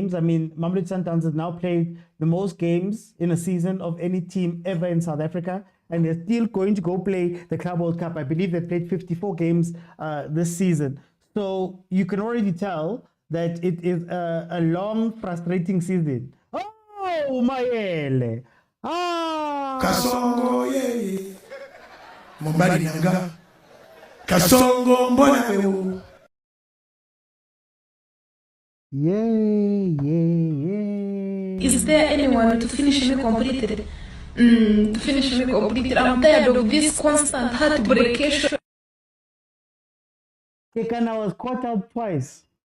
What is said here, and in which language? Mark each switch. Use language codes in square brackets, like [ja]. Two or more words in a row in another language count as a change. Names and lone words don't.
[en] I mean, Mamelodi Sundowns has now played the most games in a season of any team ever in South Africa, and they're still going to go play the Club World Cup. I believe they've played 54 games this season. So you can already tell that it is a long, frustrating season. Oh, Maele! [ln] Kasongo, yeah. Mobali nanga. Kasongo, [sw] mbona wewe. [en] Yeah. Is there anyone to finish me completed? To finish me completed. I'm tired of this constant heartbreakation. Kekana was caught out twice.